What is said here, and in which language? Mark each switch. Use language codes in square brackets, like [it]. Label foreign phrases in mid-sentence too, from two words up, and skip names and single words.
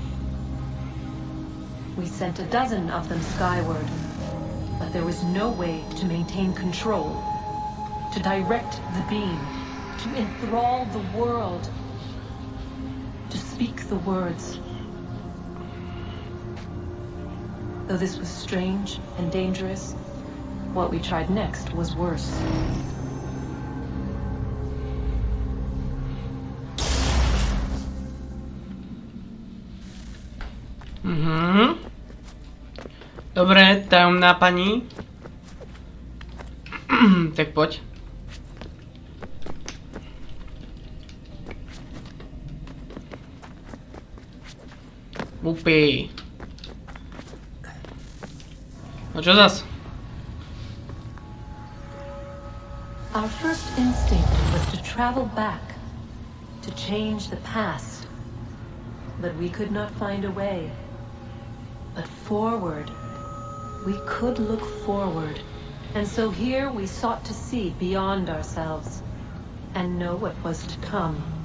[en] We sent a dozen of them skyward, but there was no way to maintain control, to direct the beam, to enthrall the world, to speak the words. Though this was strange and dangerous, what we tried next was worse. [sk] Dobre, tajomná pani. Tak poď. Upí. No čo zas? [en] Our first instinct was to travel back, to change the past. But we could not find a way. But forward. We could look forward, and so here we sought to see beyond ourselves and know what was to come.